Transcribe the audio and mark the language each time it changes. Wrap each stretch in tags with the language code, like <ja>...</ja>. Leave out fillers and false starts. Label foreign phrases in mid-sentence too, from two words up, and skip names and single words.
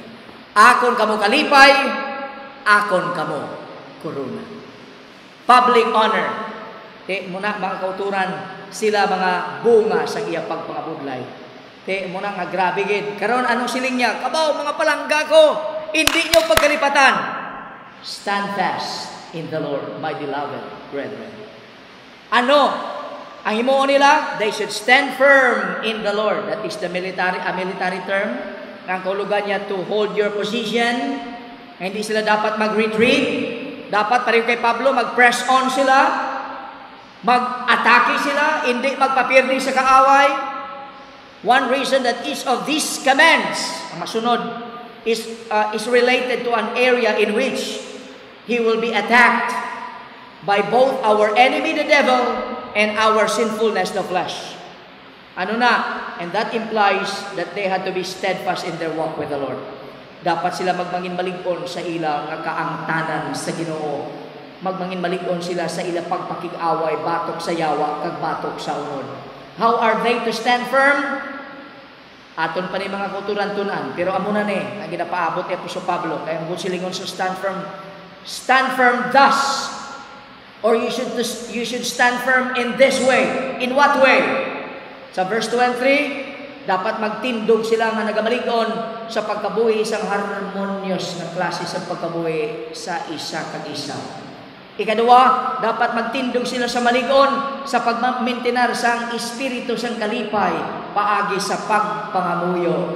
<hil>Akon kamo kalipay, akon kamo corona.</hil> <en>Public honor.</en> <hil>Muna mga kauturan, sila mga bunga sa iya pagpangabudlay. Muna nga grabe gid. Karon anong siling niya? Kabaw mga palangga ko, hindi nyo pagkalipatan.</hil> <en>Stand fast in the Lord, my beloved brethren.</en> <hil>Ano ang himuon nila?</hil> <en>They should stand firm in the Lord. That is the military term.</en> <hil>Ang kahulugan niya</hil> <en>to hold your position.</en> <hil>Hindi sila dapat mag-retreat. Dapat pareho kay Pablo, mag-press on sila. Mag-atake sila. Hindi magpapirdi sa kaaway.</hil> <en>One reason that each of these commands,</en> <hil>ang masunod,</hil> <en>is related to an area in which he will be attacked by both our enemy, the devil, and our sinfulness, the flesh.</en> <hil>Ano na?</hil> <en>And that implies that they had to be steadfast in their walk with the Lord.</en> <hil>Dapat sila magmangin malig-on sa ila nga kaangtanan sa Ginoo. Magmangin malig-on sila sa ila pagpakig-away, batok sa yawa, kag batok sa unod.</hil> <en>How are they to stand firm?</en> <hil>Aton pa ni mga kuturan tunan. Pero amo na ni, ang ginapaabot ni Apostol Pablo, kaya ang silingon sa</hil> <en>stand firm. Stand firm thus. Or you should stand firm in this way. In what way?</en> <hil>Sa verse 2 and 3, dapat magtindog sila nga nagamalig-on sa pagkabuhi isang harmonious na klase sa pagkabuhi sa isa kag isa. Ikadua, dapat magtindog sila sa malig-on sa pagmamintinar sang espiritu sang kalipay paagi sa pagpangamuyo.</hil>